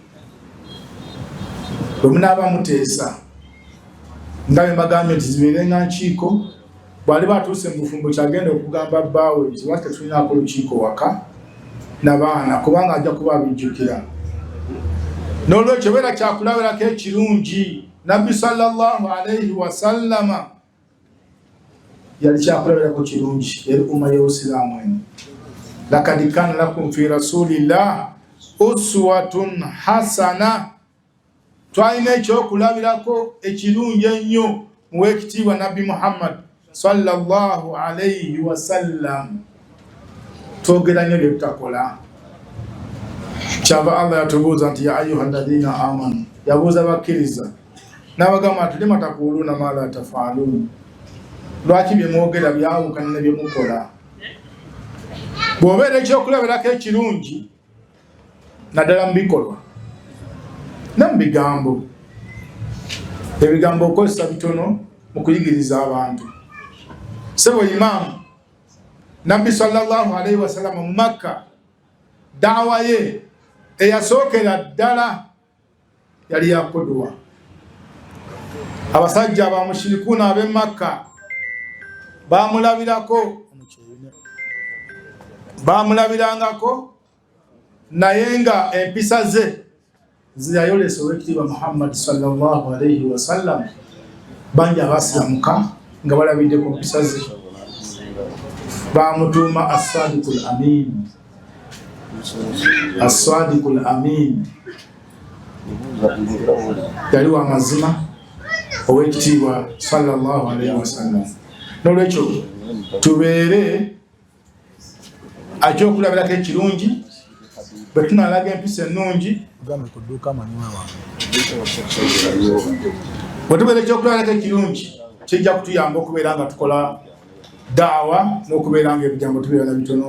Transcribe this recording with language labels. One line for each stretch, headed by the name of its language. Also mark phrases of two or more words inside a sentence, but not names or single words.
Ganda: Bwe munaaba muteesa nga bwe mbagambye nti zibeere nga nkiiko, bw'ali batuuse mu bufumbo kyagenda okugamba bbaawe nti lwaki tetulinaako lukiiko waka n'abaana kubanga ajja kuba abijjukira. N'olwekyo beera kyakulabirako ekirungi. Nabbi
Arabic: صلى الله عليه وسلم
Ganda: yali kyakulabirako kirungi eri umma y'Obusiraamu eno.
Arabic: لقد كان لكم في رسول الله أسوة حسنة.
Ganda: Twalina ekyokulabirako ekirungi ennyo mu weekitiibwa Nabbi Muhammad
Arabic: صلى الله عليه وسلم.
Ganda: Twogera nnyo bye tutakola. Kyava Allah yatubuuza nti
Arabic: يا أيها الذين آمنوا,
Ganda: yabuuza bakkiriza n'abagamba nti
Arabic: لم تقولون ما لا تفعلون,
Ganda: lwaki bye mwogera byawukana ne bye mukola. Bw'obeera ekyokulabirako ekirungi naddala mu bikolwa ne mu bigambo, ebigambo okozesa bitono mu kuyigiriza abantu. Sebo imaamu Nabbi
Arabic: صلى الله عليه وسلم
Ganda: mu Makka, da'wa ye eyasookera ddala yali ya qudwa. Abasajja abamushirikuuna ab'e Makka bamulabirangako naye nga empisa ze ziyayolesa owekitiibwa Muhammad
Arabic: صلى الله عليه وسلم
Ganda: bangi abasilamuka nga balabidde ku mpisa ze bamutuuma
Arabic: الصادق الأمين. الصادق الأمين
Ganda: yali wa mazima owekitiibwa
Arabic: صلى الله عليه وسلم.
Ganda: Nolwekyo tubeere ekyokulabirako ekirungi bwe tunalaga empisa ennungi, bwe tubeera ekyokulabirako ekirungi kijja kutuyamba okubeera nga tukola daawa n'okubeera nga ebigambo tubeera na bitono.